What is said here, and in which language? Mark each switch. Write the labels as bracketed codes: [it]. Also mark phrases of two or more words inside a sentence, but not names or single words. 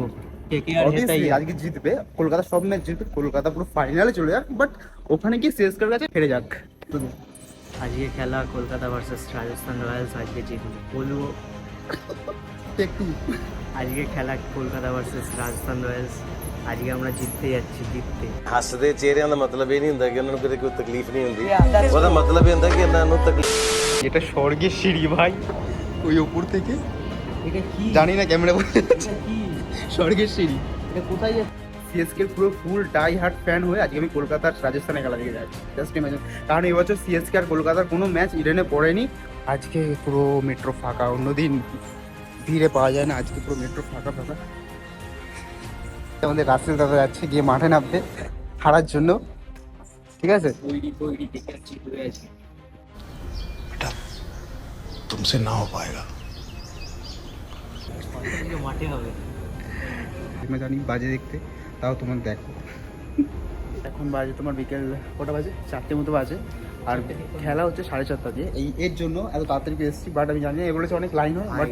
[bn] আজকে জিতবে কলকাতা, সব ম্যাচ জিতবে কলকাতা, পুরো ফাইনালে চলে যাক, বাট ওখানে গিয়ে সিএসকের কাছে হেরে যাক। আজকে খেলা কলকাতা ভার্সেস রাজস্থান রয়্যালস, আজকে জিতবে বলবো একটু। আজকে খেলা কলকাতা ভার্সেস রাজস্থান রয়্যালস, আজকে আমরা জিততে যাচ্ছি, জিততে। [pa] ਹੱਸਦੇ ਚਿਹਰਿਆਂ ਦਾ ਮਤਲਬ ਇਹ ਨਹੀਂ ਹੁੰਦਾ ਕਿ ਉਹਨਾਂ ਨੂੰ ਕਦੇ ਕੋਈ ਤਕਲੀਫ ਨਹੀਂ ਹੁੰਦੀ, ਉਹਦਾ ਮਤਲਬ ਇਹ ਹੁੰਦਾ ਕਿ ਇਹਨਾਂ ਨੂੰ ਤਕਲੀਫ। [bn] এটা স্বর্গের সিঁড়ি ভাই, ওই উপর থেকে এটা কি জানি না, ক্যামেরা বলতে এটা কি স্বর্গের সিঁড়ি। এটা কোথায় যাচ্ছে? সিএসকে পুরো [en] full die hard fan [bn] হয়ে আজকে আমি কলকাতার রাজস্থানে খেলা দেখে যাচ্ছি। [en] just imagine, [bn] কারণ এবছর সিএসকে আর কলকাতার কোনো ম্যাচ ইডেনে পড়েনি। আজকে পুরো মেট্রো ফাঁকা, অন্যদিন ভিড়ে পাওয়া যায় না, আজকে পুরো মেট্রো ফাঁকা ফাঁকা। আমাদের রাসেল দাদা যাচ্ছে গিয়ে মাঠে নামতে হারার জন্য, ঠিক আছে? তৈরি দেখে যাচ্ছি, ঘুরে আছি। [hi] तुमसे ना हो पाएगा। [bn] মাঠে হবে, আমি জানি বাজে দেখতে, তাও তোমার দেখো। এখন বাজে তোমার বিকেল কটা বাজে, 4টে মতো বাজে। আর খেলা হচ্ছে 4:30 দিয়ে। এর জন্য এত তাড়াতাড়ি এসেছি, বাট আমি জানি না এগুলো অনেক লাইন হয়, বাট